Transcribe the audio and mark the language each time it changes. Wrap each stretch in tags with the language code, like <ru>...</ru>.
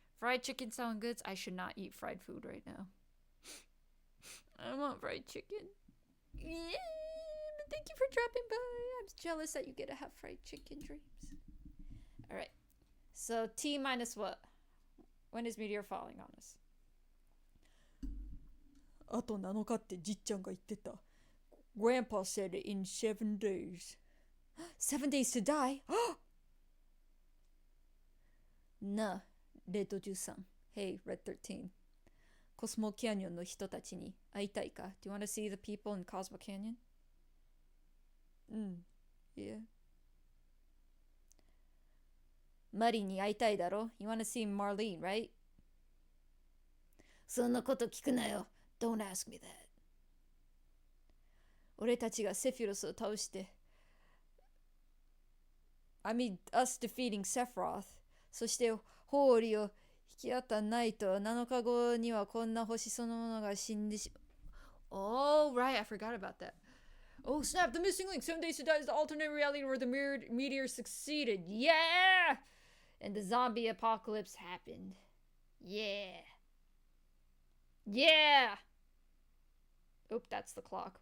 <en>Fried chicken sound good. I should not eat fried food right now. I want fried chicken. Yeah, but thank you for dropping by. I'm jealous that you get to have fried chicken dreams. Alright. So T minus what? When is meteor falling on us?</en> <ja>あと7日ってじっちゃんが言ってた.</ja> <en>Grandpa said it in 7 days. 7 days to die? Na, Red 13. Hey, Red 13.</en> <ja>Cosmo Canyon の人たちに会いたいか?</ja> <en>Do you want to see the people in Cosmo Canyon? Yeah.</en> <ja>Mari に会いたいだろ?</ja> <en>You want to see Marlene, right?</en> <ja>そんなこと聞くなよ。</ja> <en>Don't ask me that.</en> <ja>俺たちがセフィロスを倒して、</ja> <en>I mean, us defeating Sephiroth.</en> <ja>そしてホーリを引き当たんないと7日後にはこんな星そのものが死んでしまう。</ja> <en>Oh, right, I forgot about that. Oh, snap, the missing link. 7 days to die is the alternate reality where the meteor succeeded. Yeah! And the zombie apocalypse happened. Yeah. Yeah! Oop, that's the clock.</en>